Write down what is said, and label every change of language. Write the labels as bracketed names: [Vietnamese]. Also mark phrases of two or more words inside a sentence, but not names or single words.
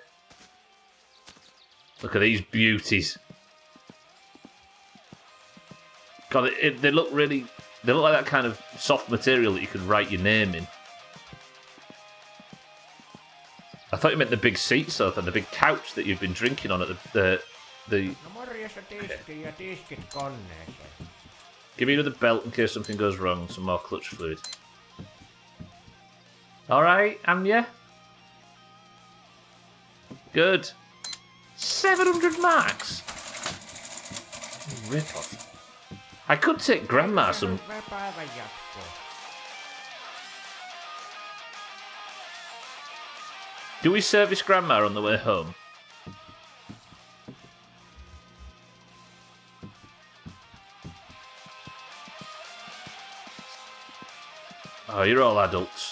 [English] Look at these beauties. God, they look really... They look like that kind of soft material that you could write your name in. I thought you meant the big seat sofa, the big couch that you've been drinking on at the... [Finnish] No morjesta tiskiin ja tiskit koneeseen. [English] Give me another belt in case something goes wrong. Some more clutch fluid. Alright, am ya? Good. 700 marks? Rip off. I could take Grandma some... [Finnish] Hyvää päivän jatkoa. [English] Do we service Grandma on the way home? Oh, you're all adults.